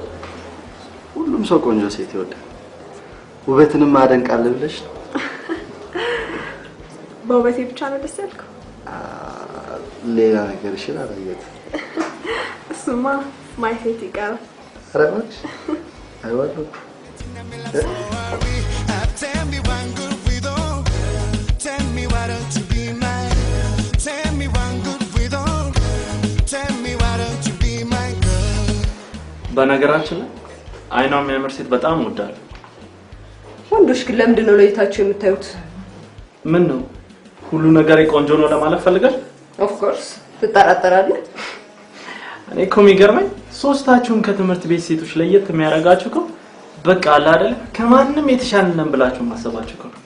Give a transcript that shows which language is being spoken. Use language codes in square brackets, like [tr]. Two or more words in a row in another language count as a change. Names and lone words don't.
[am] ሁሉም ሰው ቆንጆ ሴት ይወዳል። ውበትንም ማደንቃለ ብለሽ ነው? በውበቴ ብቻ ነው ደስ ያልከው? ሌላ ነገር ይችላል አየት። እሱማ ማይፌት ይቀራል። ኧረ እባክሽ አይዋለሁ። [en] Tell me one good widow. Tell me why don't you be mine? Tell me one good widow. Tell me why don't you be my girl? [am] በነገራችን ላይ አይኗ የሚያምር ሴት በጣም ወዳለሁ። ወንዶች ግን ለምንድን ነው ለይታችሁ የምታዩት? ምን ነው ሁሉ ነገር ቆንጆ ነው ለማለት ፈልጋል? [en] of course [am] ትጠራጠራለህ? እኔ እኮ የሚገርመኝ ሶስታችሁም ከትምህርት ቤት ሴቶች ለየት የሚያደርጋችሁ እኮ በቃ አለ አይደል ከማንም የተሻለ ነን ብላችሁ ማሰባችሁ እኮ ነው።